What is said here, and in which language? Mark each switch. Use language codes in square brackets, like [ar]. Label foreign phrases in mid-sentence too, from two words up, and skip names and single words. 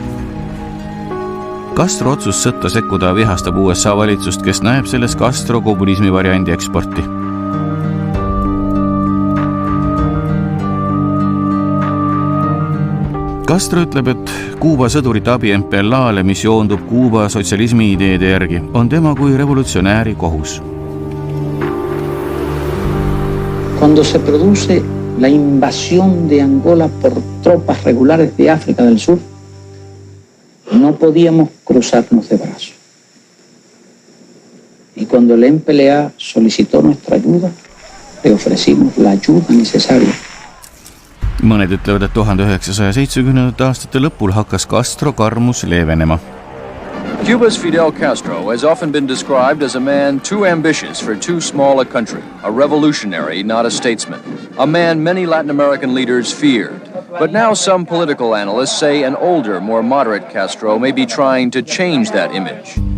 [et] Castro otsus sõtta sekkuda vihastab USA valitsust, kes näeb selles Castro kommunismi variandi eksporti. Castro ütleb, et Kuuba sõdurite abi MPLA-le, mis joondub Kuuba sotsialismi ideede järgi, on tema kui revolutsionääri kohus. [es] Cuando se produce la invasión de Angola por tropas regulares de África del Sur, no podíamos cruzarnos de brazos. Y cuando el MPLA solicitó nuestra ayuda, le ofrecimos la ayuda necesaria. [et] Mõned ütlevad, et 1970. aastate lõpul hakkas Castro karmus leevenema. [en] Cuba's Fidel Castro has often been described as a man too ambitious for too small a country, a revolutionary, not a statesman, a man many Latin American leaders feared. But now some political analysts say an older, more moderate Castro may be trying to change that image.